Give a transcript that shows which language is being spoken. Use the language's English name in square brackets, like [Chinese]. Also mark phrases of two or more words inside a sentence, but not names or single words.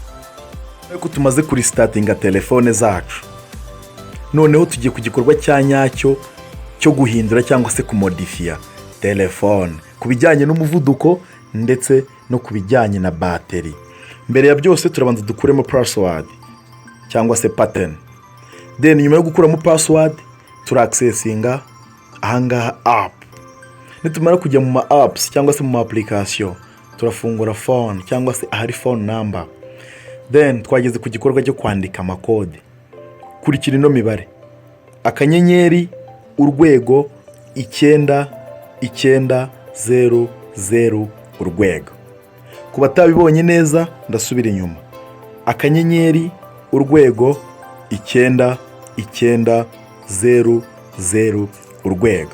[Kinyarwanda] Ariko tumaze kuri startinga telefone zacu, noneho tugiye ku gikorwa cya nyacyo cyo guhindura cyangwa se kumodifiya telefone ku bijyanye n'umuvuduko ndetse no ku bijyanye na bateri. Mbere ya byose turabanza dukuremo password cyangwa se pattern. Then nyuma yo gukuramo password turaccessinga ahangaha app. Nitumara kujya mu ma apps cyangwa se mu ma application, turafungura phone cyangwa se ahari [English] phone number. [Kinyarwanda] Then twageze ku gikorwa cyo kwandika amakode. Kurikira ino mibare: akanyenyeri urwego 9900 urwego. Ku batabibonye neza ndasubira inyuma: akanyenyeri urwego 9900 urwego.